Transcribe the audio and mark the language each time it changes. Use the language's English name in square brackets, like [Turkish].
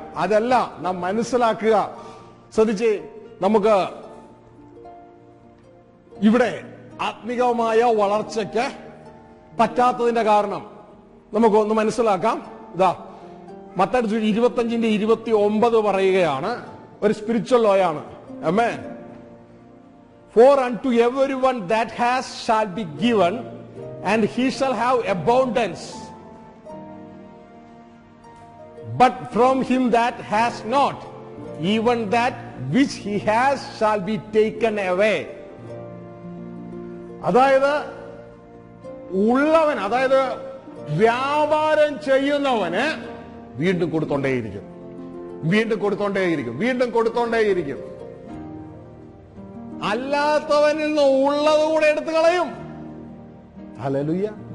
[Malayalam] അതല്ല നാം മനസ്സിലാക്കുക. ശ്രദ്ധിച്ച്, നമുക്ക് ഇവിടെ ആത്മികമായ വളർച്ചയ്ക്ക് പറ്റാത്തതിന്റെ കാരണം നമുക്കൊന്ന് മനസ്സിലാക്കാം. ഇതാ മത്തായി 25:29 പറയുകയാണ്, ഒരു സ്പിരിച്വൽ ലോ ആണ്. ആമേൻ. [English] For unto everyone that has shall be given, and he shall have abundance. But from him that has not, even that which he has shall be taken away. [Malayalam] അതായത് ഉള്ളവൻ, അതായത് വ്യാപാരം ചെയ്യുന്നവന് വീണ്ടും കൊടുത്തോണ്ടേയിരിക്കും, വീണ്ടും കൊടുത്തോണ്ടേയിരിക്കും, വീണ്ടും കൊടുത്തോണ്ടേയിരിക്കും. അല്ലാത്തവനിൽ നിന്ന് ഉള്ളത് കൂടെ എടുത്തു കളയും. ഹല്ലേലൂയ.